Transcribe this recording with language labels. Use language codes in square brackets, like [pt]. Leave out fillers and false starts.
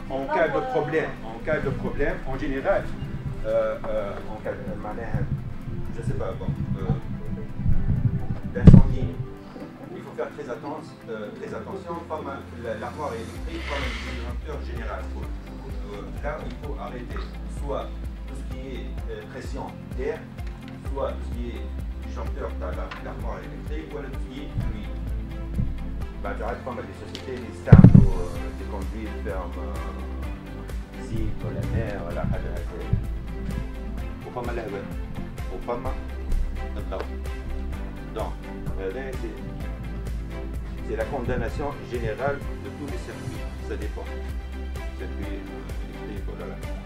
[fr] En cas de problème, en général, en cas de je sais pas, d'incendie, il faut faire très attention comme l'armoire électrique, comme un disjoncteur général. Là, il faut arrêter soit tout ce qui est pression d'air, soit tout ce qui est disjoncteur dans l'armoire électrique, ou tout ce qui est fluide. [ar] تعرف [fr] comme les sociétés [ar] اللي يستعملوا [fr] des conduites fermes [ar] زيت ولا ماء ولا حاجة هكذا. وفما الهواء وفما الضوء. [fr] Donc, c'est la condamnation générale de tous les circuits. Ça dépend. Circuit électrique, oh là là.